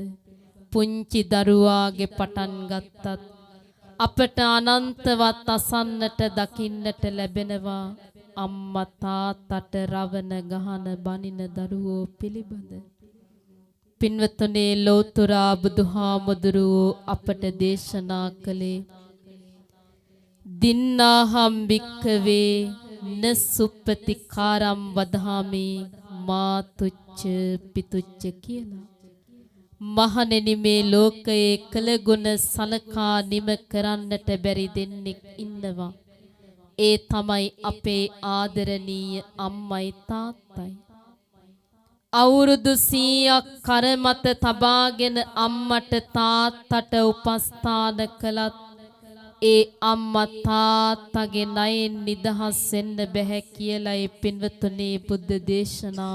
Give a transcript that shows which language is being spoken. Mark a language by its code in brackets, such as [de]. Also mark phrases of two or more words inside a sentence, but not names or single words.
[si] පුංචි දරුවාගේ පටන් ගත්තත් අපට අනන්තවත් අසන්නට දකින්නට ලැබෙනවා අම්මා තාත්තට රවන ගහන බනින දරුවෝ පිළිබඳ. පින්වතුනේ ලෝතර බුදුහාමුදුරුවෝ අපට දේශනා කළේ [pi] දින්නාහම් භික්ඛවේ න සුප්පතිකාරම් වදාමි මාතුච්ච පිතුච්ච [si] කියලා. මහණෙනි මේ ලෝකයේ කළ ගුණ සලකා නිම කරන්නට බැරි දෙන්නෙක් ඉන්නවා. ඒ තමයි අපේ ආදරණීය අම්මයි තාත්තයි. අවුරුදු 100ක් කර මත තබාගෙන අම්මට තාත්තට උපස්ථාන කළත් ඒ අම්මා තාත්තගේ ණයෙන් නිදහස් වෙන්න බැහැ කියලා ඒ පින්වතුනේ බුද්ධ දේශනාව.